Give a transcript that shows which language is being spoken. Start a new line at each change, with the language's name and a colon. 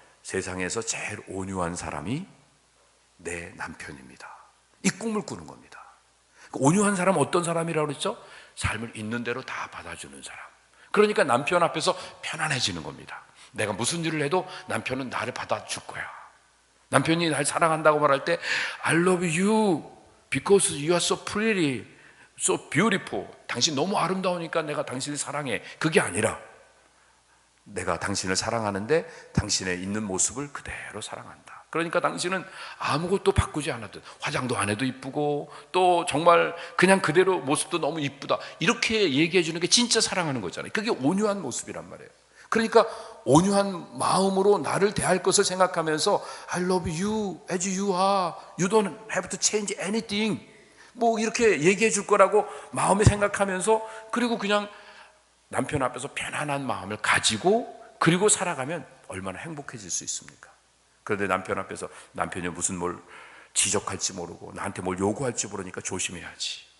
Korean: 세상에서 제일 온유한 사람이 내 남편입니다. 이 꿈을 꾸는 겁니다. 온유한 사람은 어떤 사람이라고 그랬죠? 삶을 있는 대로 다 받아주는 사람. 그러니까 남편 앞에서 편안해지는 겁니다. 내가 무슨 일을 해도 남편은 나를 받아줄 거야. 남편이 날 사랑한다고 말할 때
English: I love you because you are so pretty, so beautiful.
Korean: 당신 너무 아름다우니까 내가 당신을 사랑해. 그게 아니라 내가 당신을 사랑하는데 당신의 있는 모습을 그대로 사랑한다. 그러니까 당신은 아무것도 바꾸지 않아도, 화장도 안 해도 이쁘고 또 정말 그냥 그대로 모습도 너무 이쁘다, 이렇게 얘기해 주는 게 진짜 사랑하는 거잖아요. 그게 온유한 모습이란 말이에요. 그러니까 온유한 마음으로 나를 대할 것을 생각하면서
English: I love you as you are. You don't have to change anything.
Korean: 뭐 이렇게 얘기해 줄 거라고 마음에 생각하면서, 그리고 그냥 남편 앞에서 편안한 마음을 가지고 그리고 살아가면 얼마나 행복해질 수 있습니까? 그런데 남편 앞에서 남편이 무슨 뭘 지적할지 모르고 나한테 뭘 요구할지 모르니까 조심해야지.